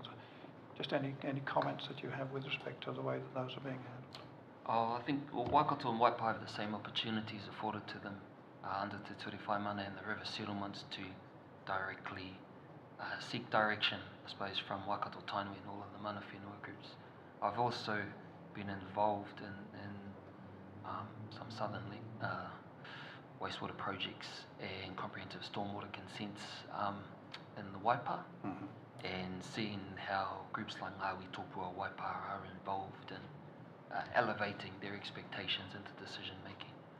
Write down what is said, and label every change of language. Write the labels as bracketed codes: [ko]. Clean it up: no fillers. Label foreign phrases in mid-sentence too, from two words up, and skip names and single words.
[en] Just any comments that you have with respect to the way that those are being handled? I think Waikato and Waipa have the same opportunities afforded to them under Te Ture Whaimana and the river settlements to directly seek direction, I suppose, from Waikato Tainui and all of the [mi] mana whenua [en] groups. I've also been involved in some southern wastewater projects and comprehensive stormwater consents in the Waipa, and seeing how groups like Ngāwi Tōpua Waipa are involved in elevating their expectations into decision making.